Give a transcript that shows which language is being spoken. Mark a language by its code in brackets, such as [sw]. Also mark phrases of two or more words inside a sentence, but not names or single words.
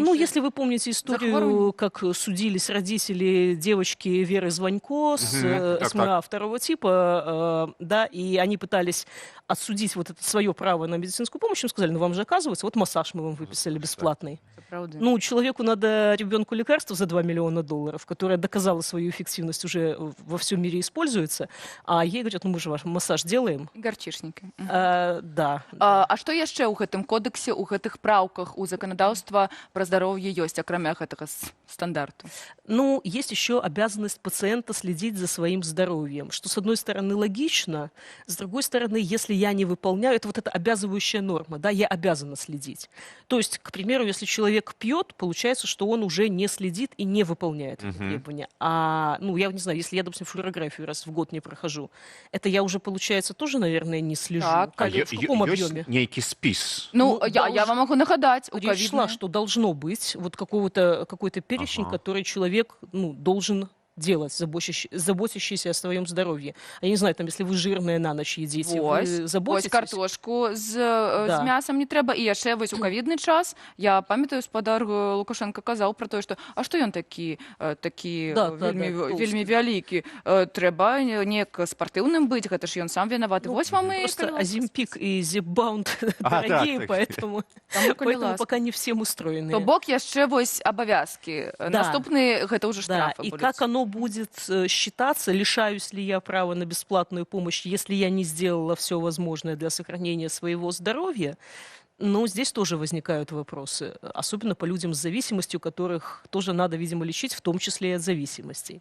[ru] Ну, если вы помните историю, как судились родители девочки Веры Звонько с СМА второго типа, да, и они пытались отсудить вот это свое право на медицинскую помощь, им сказали, ну, вам же оказывается, вот массаж мы вам выписали бесплатный. Ну, человеку надо ребенку лекарство за $2 миллиона, которое доказало свою эффективность, уже во всем мире используется, а ей говорят, ну мы же ваш массаж делаем. Гарчишники. Да. [be] А што яшчэ ў гэтым кодексе, у гэтых праўках, у заканадаўства пра здароўе ёсць, акрамя гэтага стандарту? [ru] Ну, есть еще обязанность пациента следить за своим здоровьем, что, с одной стороны, логично, с другой стороны, если я не выполняю, это вот эта обязывающая норма, да, я обязана следить. То есть, к примеру, если человек пьет, получается, что он уже не следит и не выполняет эти требования. А, ну, я не знаю, если я, допустим, флюорографию раз в год не прохожу, это я уже, получается, тоже, наверное, не слежу. Так, в каком объеме? [be] Нейкий спіс? [ru] Ну, я вам могу нагадать. Речь шла, что должно быть вот какой-то перечень, который человек, ну, должен делать, заботящиеся о своем здоровье. Я не знаю, там, если вы жирные на ночь едите, вы [be] Вось [ru] заботитесь? [be] картошку з [ru] Да. [be] мясом не трэба. І яшчэ вось у ковідны час я памятаю, спадар Лукашенко казаў про тое, што а што ён такі Да, вельмі вялікі, трэба неяк спартыўным быць, гэта ж ён сам вінаваты. Вось вам і [ru] Просто Озимпик и Зипбаунд дорогие, [be] так. [ru] поэтому пока не всем устроены. [be] То бок яшчэ вось абавязкі. Наступны гэта ўжо Да, штрафы [ru] и [be] будуць. [ru] как оно будет считаться, лишаюсь ли я права на бесплатную помощь, если я не сделала все возможное для сохранения своего здоровья, ну, здесь тоже возникают вопросы, особенно по людям с зависимостью, которых тоже надо, видимо, лечить, в том числе и от зависимостей.